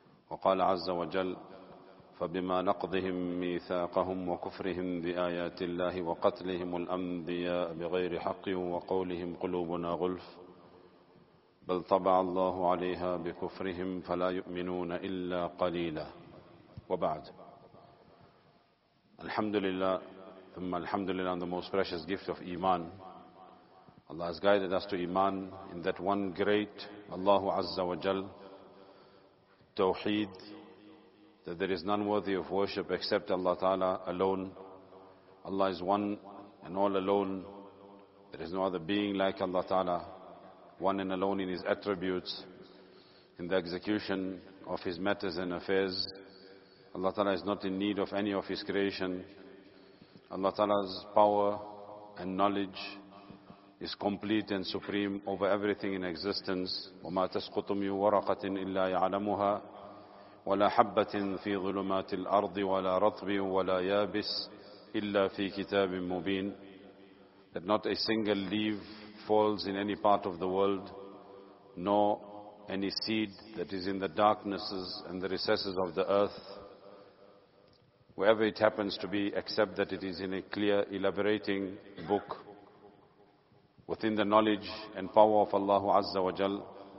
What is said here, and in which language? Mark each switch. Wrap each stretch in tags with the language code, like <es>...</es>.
<ar>وقال عز وجل: فبما نقضهم ميثاقهم وكفرهم بآيات الله وقتلهم الأنبياء بغير حق وقولهم قلوبنا غلف بل طبع الله عليها بكفرهم فلا يؤمنون إلا قليلا. وبعد، الحمد لله ثم الحمد لله</ar> <en>on the most precious gift of Iman. Allah has guided us to Iman in that one great Allah Azza wa Jal Tawheed, that there is none worthy of worship except Allah Ta'ala alone. Allah is one and all alone. There is no other being like Allah Ta'ala, one and alone in His attributes, in the execution of His matters and affairs. Allah Ta'ala is not in need of any of His creation. Allah Ta'ala's power and knowledge is complete and supreme over everything in existence.</en> <ar>وَمَا تَسْقُطُ مِنْ وَرَقَةٍ إِلَّا يَعْلَمُهَا ولا حبة في ظلمات الأرض ولا رطب ولا يابس إلا في كتاب مبين.</ar> <en>That not a single leaf falls in any part of the world, nor any seed that is in the darknesses and the recesses of the earth, wherever it happens to be, except that it is in a clear, elaborating book within the knowledge and power of Allah Azza wa Jal.</en>